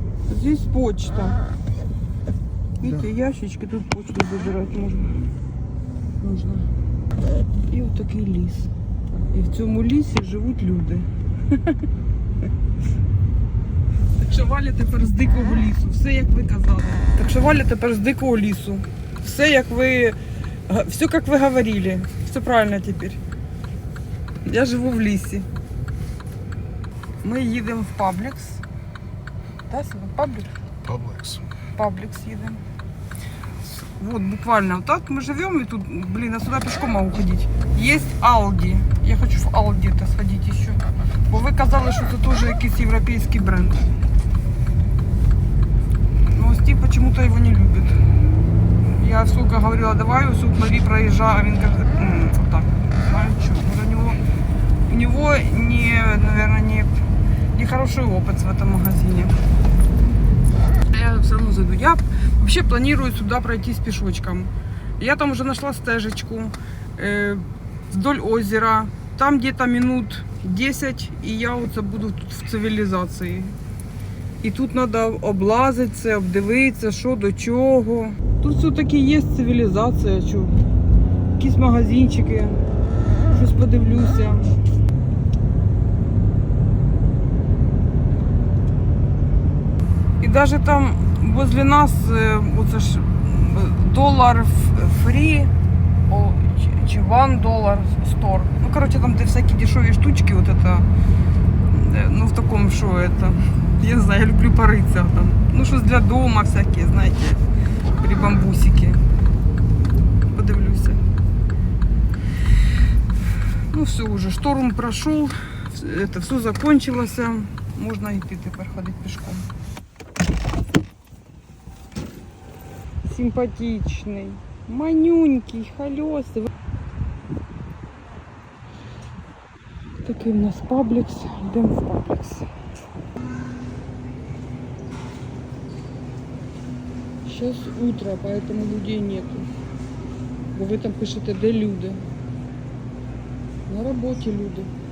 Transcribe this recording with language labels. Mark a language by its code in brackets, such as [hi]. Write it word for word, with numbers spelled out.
[ru] Здесь почта. Видите, ящички, тут почту забирать можна. [uk] Можна. І отакий ліс. І в цьому лісі живуть люди. Так що Валя тепер з дикого лісу. Все як ви казали. Так що Валя тепер з дикого лісу. Все як ви. га- Все як ви говорили. Все правильно тепер. Я живу в лісі. Ми їдемо в Паблікс. Так, Сіма? Паблікс? Publix. Паблікс їдемо. [ru] Вот буквально вот так мы живем, и тут, блин, а сюда пешком могу ходить. Есть Алді. Я хочу в Алді это сходить еще. [uk] Бо ви казали, що це теж якийсь європейський бренд. [ru] Ну, Стив почему-то его не любит. Я сколько говорила, давай, суп Мари проезжай, [uk] а він каже, [ru] «М, вот так, знаю, что, у него, у него не, наверное, не, не хороший опыт в этом магазине. Я все равно зайду. Я вообще планирую сюда пройтись пешочком. Я там уже нашла стежечку э, вдоль озера. Там где-то минут десять, и я [uk] оце буду тут в цивілізації. І тут треба облазитися, обдивитися, що до чого. Тут все-таки є цивілізація, чу. Якісь магазинчики, щось подивлюся. І навіть там [ru] возле нас [uk] е, оце ж е, долар ф- фрі о, чи- чи [en] one dollar store. [uk] Ну, коротше, там де всякі дешеві штучки, [ru] от это, [uk] е, ну в такому що это. Я не знаю, я люблю поритися там. Ну, щось для дома всякі, знаєте, прибамбусики. Подивлюся. Ну все уже, шторм пройшов, [ru] это все закончилося. [uk] Можна йти тепер ходити пішком. [ru] Симпатичный, манюнький, холёсый. [uk] Такий у нас Паблікс, йдемо в Паблікс. [ru] Сейчас утро, поэтому людей нету. [uk] Бо ви там пишете, де люди. На роботі люди.